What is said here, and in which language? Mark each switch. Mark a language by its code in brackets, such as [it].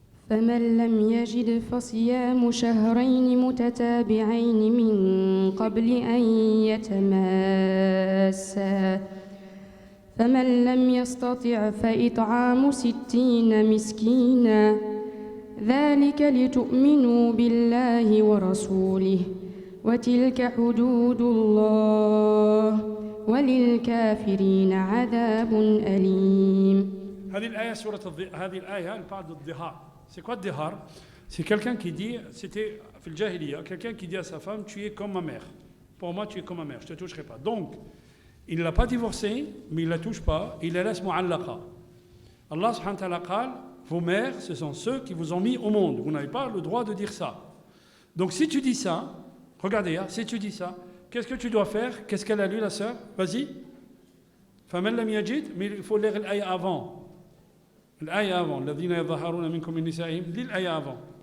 [ar] فمن لم يجد فصيام شهرين متتابعين من قبل أن يتماسا فمن لم يستطع فإطعام 60 مسكينا ذلك لتؤمنوا بالله ورسوله وتلك حدود الله وللكافرين عذاب أليم. هذه الآية [fr] elle parle de dhihar. C'est quoi dhihar? C'est quelqu'un qui dit, c'était fil jahiliya, quelqu'un qui dit à sa femme, tu es comme ma mère. Pour moi, tu es comme ma mère, je ne te toucherai pas. Donc, il ne l'a pas divorcée, mais il ne la touche pas, il la laisse mu'allaqa. Allah subhanahu wa ta'ala qal, vos mères, ce sont ceux qui vous ont mis au monde. Vous n'avez pas le droit de dire ça. Donc, si tu dis ça, regardez, hein, si tu dis ça, qu'est-ce que tu dois faire? Qu'est-ce qu'elle a lu, la sœur? Vas-y. Faman lam yajid, mais il faut lire l'ayah avant. [ar] الآية avant الذين يظاهرون منكم من نسائهم دي الآية avant